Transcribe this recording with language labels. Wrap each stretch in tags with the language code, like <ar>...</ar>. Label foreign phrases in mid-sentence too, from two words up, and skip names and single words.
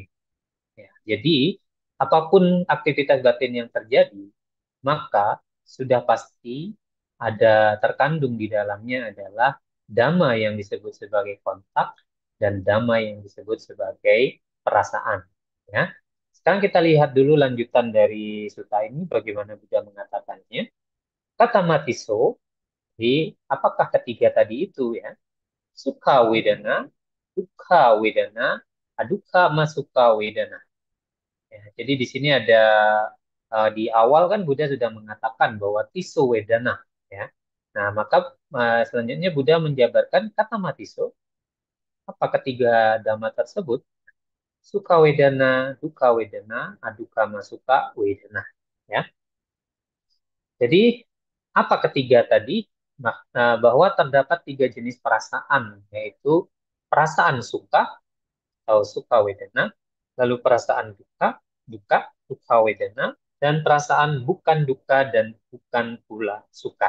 <id>Ya, jadi, apapun aktivitas batin yang terjadi, maka sudah pasti ada terkandung di dalamnya adalah dhamma yang disebut sebagai kontak dan dhamma yang disebut sebagai perasaan. Ya. Sekarang kita lihat dulu lanjutan dari sutta ini bagaimana Buddha mengatakannya.</id> <pi>Kata matiso,</pi> <id>di apakah ketiga tadi itu ya?</id> <pi>Sukha wedana, dukkha wedana, adukkha masuka wedana.</pi> <id>Ya, jadi di sini ada di awal kan Buddha sudah mengatakan bahwa</id> <pi>tiso wedana</pi> <id>ya. Nah, maka selanjutnya Buddha menjabarkan</id> <pi>kata matiso</pi> <id>apa ketiga dhamma tersebut?</id> <pi>Suka wedana, dukkha wedana, adukkha masuka wedana ya.</pi> <id>Jadi apa ketiga tadi? Bahwa terdapat tiga jenis perasaan yaitu perasaan suka atau</id> <pi>suka wedana,</pi> <id>lalu perasaan duka, duka,</id> <pi>duka wedana,</pi> <id>dan perasaan bukan duka dan bukan pula suka.</id>